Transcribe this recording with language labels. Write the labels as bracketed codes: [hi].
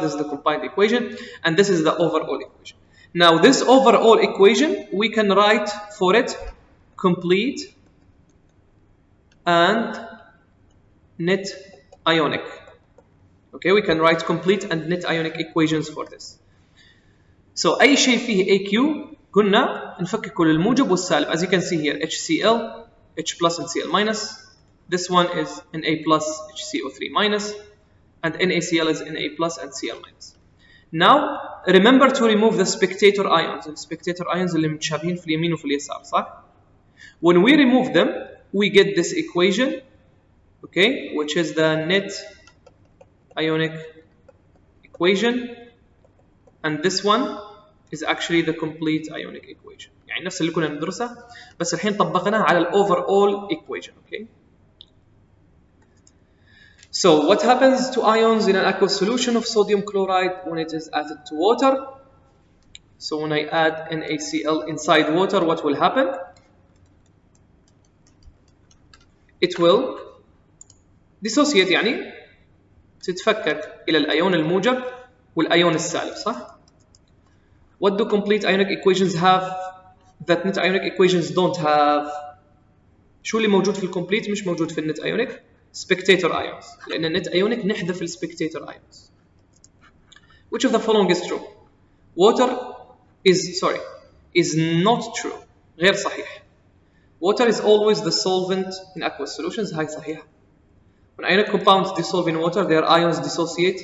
[en] This is the combined equation and this is the overall equation. Now this overall equation we can write for it complete and net ionic. Okay, we can write complete and net ionic equations for this. [ar] So أي شيء فيه AQ قلنا نفككه للموجب والسالب. [en] As you can see here HCl, H plus and Cl minus. This one is Na plus HCO3 minus. And NaCl is Na plus and Cl minus. Now remember to remove the spectator ions. The spectator ions [ar] اللي متشابهين في اليمين وفي اليسار, [en] صح? When we remove them, we get this equation, okay, which is the net ionic equation, and this one is actually the complete ionic equation. [ar] يعني نفس اللي كنا ندرسه بس الحين طبقناه على overall equation, okay? [en] So what happens to ions in an aqueous solution of sodium chloride when it is added to water? So when I add NaCl inside water, what will happen? It will dissociate, [ar] يعني تتفكك إلى الأيون الموجب والأيون السالب, صح? [en] What do complete ionic equations have that net ionic equations don't have? [ar] شو اللي موجود في الكمبليت مش موجود في النت ionic؟ spectator ions. لأن النت ionic نحذف [en] spectator ions. Which of the following is true? Water is not true. [ar] غير صحيح. [en] Water is always the solvent in aqueous solutions. [ar] هاي صحيحة. [en] When ionic compounds dissolve in water, their ions dissociate.